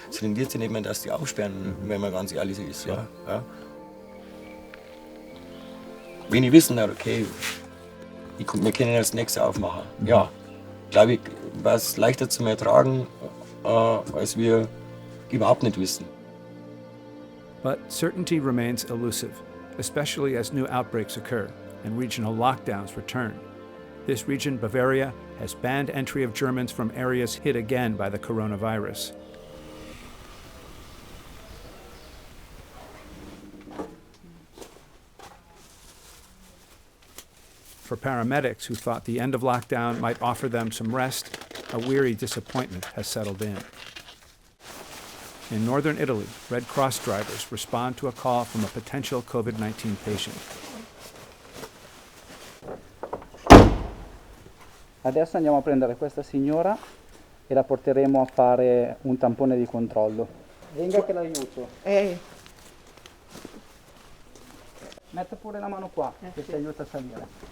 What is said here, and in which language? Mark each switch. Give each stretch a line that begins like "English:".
German: Es rendiert sich nicht mehr, dass die aufsperren, wenn man ganz ehrlich ist. Ja. Ja. Wenn ich wissen, okay, wir können als nächstes aufmachen, ja, glaube ich, war es leichter zu ertragen, als wir überhaupt nicht wissen.
English: But certainty remains elusive, especially as new outbreaks occur and regional lockdowns return. This region, Bavaria, has banned entry of Germans from areas hit again by the coronavirus. For paramedics who thought the end of lockdown might offer them some rest, a weary disappointment has settled in. In northern Italy, Red Cross drivers respond to a call from a potential COVID-19 patient.
Italian: Adesso andiamo a prendere questa signora e la porteremo a fare un tampone di controllo. Venga che l'aiuto. Metta pure la mano qua, che ti aiuta a salire.